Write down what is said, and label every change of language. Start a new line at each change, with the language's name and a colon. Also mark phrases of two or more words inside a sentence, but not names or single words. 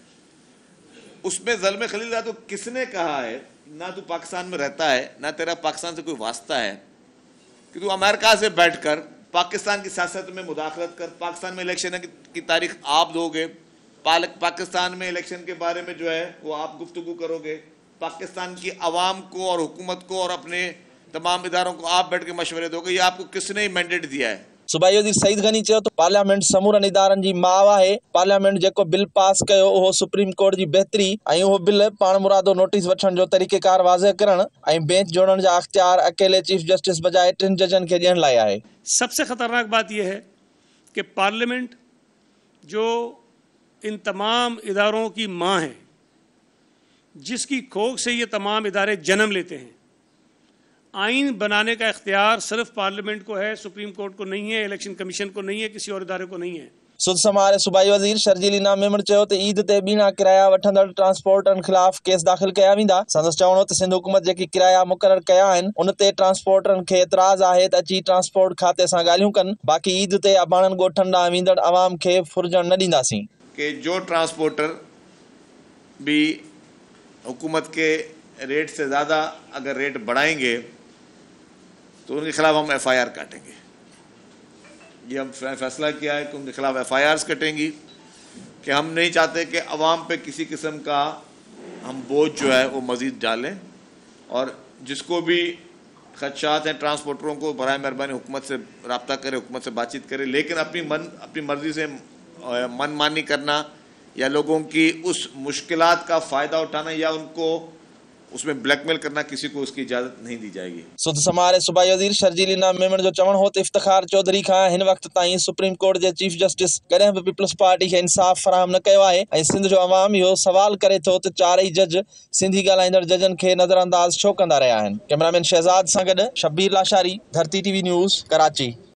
Urdu: اس میں زلمے خلیل زاد تو کس نے کہا ہے نہ تو پاکستان میں رہتا ہے، نہ تیرا پاکستان سے کوئی واسطہ ہے، کہ تو امریکہ سے بیٹھ کر پاکستان کی سیاست میں مداخلت کر، پاکستان میں الیکشن کی تاریخ آپ دو گے، پاکستان میں الیکشن کے بارے میں جو ہے وہ آپ گفتگو کرو گے، پاکستان کی عوام کو اور حکومت کو اور اپنے تمام اداروں کو آپ بیٹھ کے مشورے دو گے. یہ آپ کو کس نے مینڈیٹ دیا ہے?
Sindhi: सूबाई वज़ीर सईद गनी चयो त पार्लियामेंट समूरनि इदारनि जी माउ आहे। पार्लियामेंट जेको बिल पास कयो उहो सुप्रीम कोर्ट जी बहितरी ऐं उहो बिल पाण मुरादो नोटिस वठण जो तरीक़ेकार वाज़ह करण ऐं बेंच जोड़ण जा इख्तियार अकेले चीफ जस्टिस बजाए 3 जजनि खे ॾियण लाइ आहे।
Urdu: سب سے خطرناک بات یہ ہے کہ پارلیمنٹ جو ان تمام اداروں کی ماں ہے، جس کی کوکھ سے یہ تمام ادارے جنم لیتے ہیں، آئین بنانے کا اختیار صرف پارلیمنٹ کو ہے، سپریم کورٹ کو نہیں ہے، الیکشن کمیشن کو نہیں ہے، کسی اور ادارے کو نہیں ہے.
Sindhi: सुध समारे सूबाई वज़ीर शर्जील इनाम मेमण चयो त ईद ते बीना किराया वठंदड़ ट्रांसपोर्टरनि ख़िलाफ़ केस दाख़िल कया वेंदा। संदसि चवणो त सिंध हुकूमत जेकी किराया मुक़रर कया आहिनि उन ते ट्रांसपोर्टरनि खे एतिराज़ आहे त अची ट्रांसपोर्ट खाते सां ॻाल्हियूं कनि। बाक़ी ईद ते अबाणनि ॻोठनि ॾांहुं वेंदड़ अवाम खे फुरजण न ॾींदासीं।
Urdu: کہ جو ٹرانسپورٹر بھی حکومت کے ریٹ سے زیادہ اگر ریٹ بڑھائیں گے تو ان کے خلاف ہم FIR کاٹیں گے. یہ ہم فیصلہ کیا ہے کہ ان کے خلاف FIRs کٹیں گی، کہ ہم نہیں چاہتے کہ عوام پہ کسی قسم کا ہم بوجھ جو ہے وہ مزید ڈالیں. اور جس کو بھی خدشات ہیں ٹرانسپورٹروں کو برائے مہربانی حکومت سے رابطہ کرے، حکومت سے بات چیت کرے. لیکن اپنی مرضی سے من مانی کرنا یا لوگوں کی اس مشکلات کا فائدہ اٹھانا یا ان کو اس میں بلیک میل کرنا، کسی کو اس کی اجازت نہیں دی جائے گی.
Sindhi: सुध समारे सूबाई वज़ीर शर्जील इनाम मेमण जो चवणु हो त इफ्तिखार चौधरी खां हिन वक़्त ताईं सुप्रीम कोर्ट जे चीफ जस्टिस कॾहिं बि पीपल्स पार्टी खे इंसाफ़ फराहम न कयो आहे ऐं सिंध जो अवाम इहो सवाल करे थो त चारई जज सिंधी ॻाल्हाईंदड़ जजनि खे नज़रअंदाज छो कंदा रहिया आहिनि। कैमरामैन शहज़ाद सां गॾु शबीर लाशारी, धरती TV न्यूज़, कराची।